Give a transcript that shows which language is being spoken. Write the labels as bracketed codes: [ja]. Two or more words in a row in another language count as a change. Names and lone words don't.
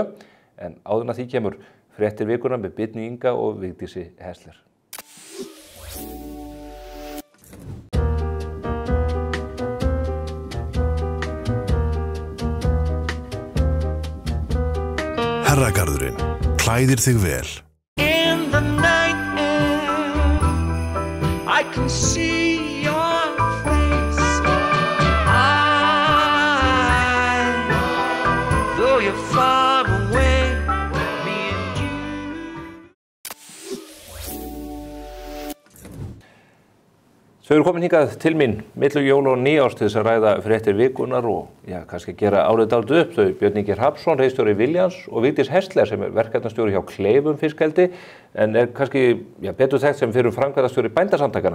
[is] En áður en því kemur fréttir vikuna með Bjarni Inga og Vigdísi Häsler. Herragarðurinn klæðir þig vel. [en] In the night air, I can see your face. Though you're far away, me and you. [is] Þau eru komin hingað til mín milli jól og nýárs til þess að ræða fréttir vikunar og kannski gera árið dálítið upp. Þau Björn Ingi Hrafnsson, ritstjóri Viljans og Vigdís Häsler sem verkefnastjóri hjá Kleifum fiskeldi en kannski betur þekkt sem fyrir framkvæmdastjóri Bændasamtakanna.